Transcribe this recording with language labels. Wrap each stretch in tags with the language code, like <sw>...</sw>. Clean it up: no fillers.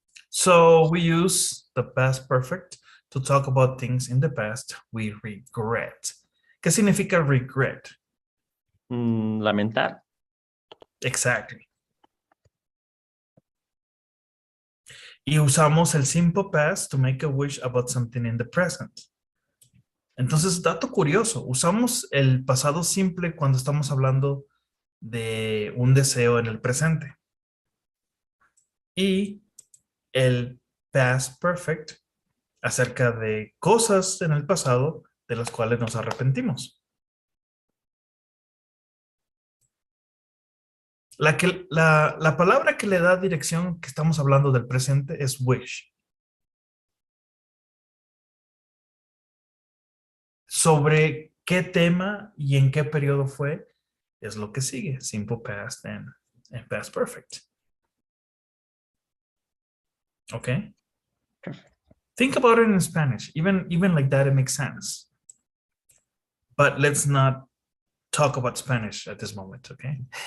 <en>So we use the past perfect to talk about things in the past we regret.</en> <es>¿Qué significa regret? Lamentar.</es> <en>Exactly.</en> <es>Y usamos el</es> <en>simple past to make a wish about something in the present.</en> <es>Entonces, dato curioso, usamos el pasado simple cuando estamos hablando de un deseo en el presente. Y el past perfect acerca de cosas en el pasado de las cuales nos arrepentimos. La palabra que le da dirección que estamos hablando del presente es wish. Sobre qué tema y en qué periodo fue es lo que sigue.</es> <en>Simple past and past perfect. Okay? Think about it in Spanish. Even like that, it makes sense. But let's not talk about Spanish at this moment, okay?</en>